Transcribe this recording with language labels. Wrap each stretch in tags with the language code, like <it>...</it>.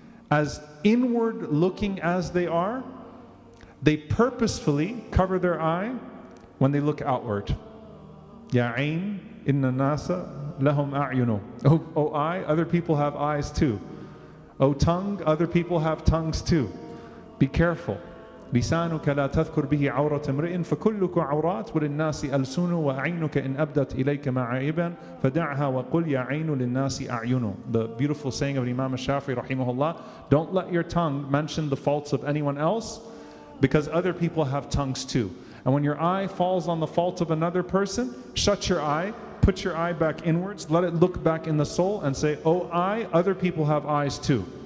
<en>As inward looking as they are, they purposefully cover their eye when they look outward.</en> <ar>Yaqeen, inna nasa lahum a'yunu.</ar> <en>Oh eye, other people have eyes too. Oh tongue, other people have tongues too. Be careful.</en> <ar>لسانك لا تذكر به عورة امرئ فكلك عورات وللناس ألسن وعينك إن أبدت إليك معائبا فدعها وقل يا عين للناس أعين.</ar> <en>The beautiful saying of Imam Shafi'i rahimahullah, don't let your tongue mention the faults of anyone else, because other people have tongues too. And when your eye falls on the fault of another person, shut your eye, put your eye back inwards, let it look back in the soul and say, oh eye, other people have eyes too.</en>